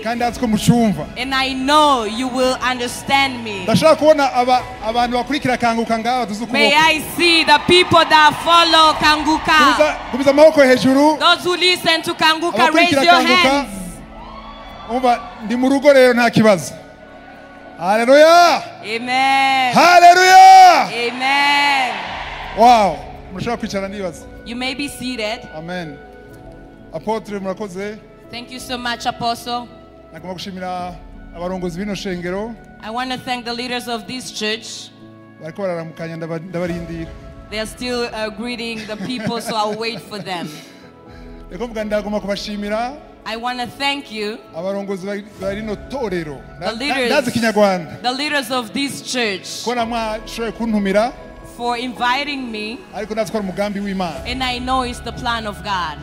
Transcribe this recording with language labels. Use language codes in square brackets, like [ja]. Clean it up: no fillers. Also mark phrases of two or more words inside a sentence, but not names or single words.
[en] And I know you will understand me. May I see the people that follow Kanguka. Those who listen to Kanguka, raise your hands. Hallelujah. Amen. Hallelujah. Amen. Wow. You may be seated. [rn] Amen. Apotre murakoze. [en] Thank you so much, Apostle. I want to thank the leaders of this church. They are still greeting the people, so I'll wait for them. I want to thank you, the leaders of this church, for inviting me, and I know it's the plan of God.